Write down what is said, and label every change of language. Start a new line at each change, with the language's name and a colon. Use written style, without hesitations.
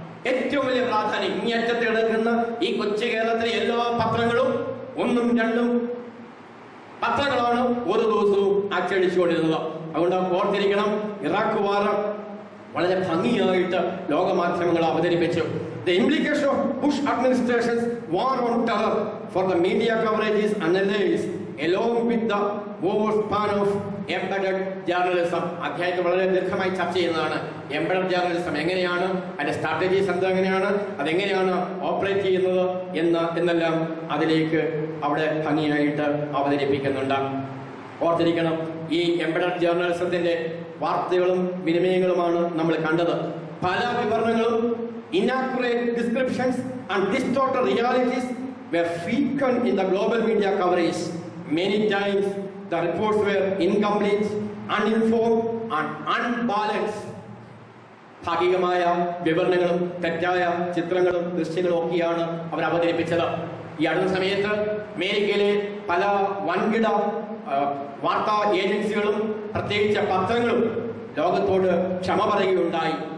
Malayalam: ഏറ്റവും വലിയ പ്രാധാന്യം. ഇങ്ങേറ്റത്തിൽ എടുക്കുന്ന ഈ കൊച്ചു കേരളത്തിലെ എല്ലാ പത്രങ്ങളും 1ഉം 2ഉം പത്രങ്ങളാണ് ഓരോ ദിവസവും അച്ചടിച്ചുകൊണ്ടിരുന്നത്. അതുകൊണ്ട് ഓർത്തിരിക്കണം, ഇറാഖ് വാർ വളരെ ഭംഗിയായിട്ട് ലോകമാധ്യമങ്ങൾ അവതരിപ്പിച്ചു.
English: The implication of Bush administration's war on terror for the media coverage is analyzed along with the overspan of embedded journalism.
Malayalam: അധ്യായത്തിൽ വളരെ ദീർഘമായി ചർച്ച ചെയ്യുന്നതാണ്. എംബഡഡ് ജേർണലിസം എങ്ങനെയാണ്, അതിന്റെ സ്ട്രാറ്റജീസ് എന്തെങ്ങനെയാണ്, അതെങ്ങനെയാണ് ഓപ്പറേറ്റ് ചെയ്യുന്നത് എന്നെല്ലാം അതിലേക്ക് അവിടെ ഭംഗിയായിട്ട് അവതരിപ്പിക്കുന്നുണ്ട്. ഓർത്തിരിക്കണം, ഈ എംബഡഡ് ജേർണലിസത്തിന്റെ വാർത്തകളും വിനിമയങ്ങളുമാണ് നമ്മൾ കണ്ടത്. പല വിവരണങ്ങളും,
English: inaccurate descriptions and distorted realities were frequent in the global media coverage. Many times the reports were incomplete, uninformed and unbalanced.
Malayalam: ഭാഗികമായ വിവരണങ്ങളും തെറ്റായ ചിത്രങ്ങളും ദൃശ്യങ്ങളും ഒക്കെയാണ് അവർ അവതരിപ്പിച്ചത്. ഈ അടുത്ത സമയത്ത് അമേരിക്കയിലെ പല വൻകിട വാർത്താ ഏജൻസികളും പ്രത്യേകിച്ച് പത്രങ്ങളും ലോകത്തോട് ക്ഷമ പറയുകയുണ്ടായി.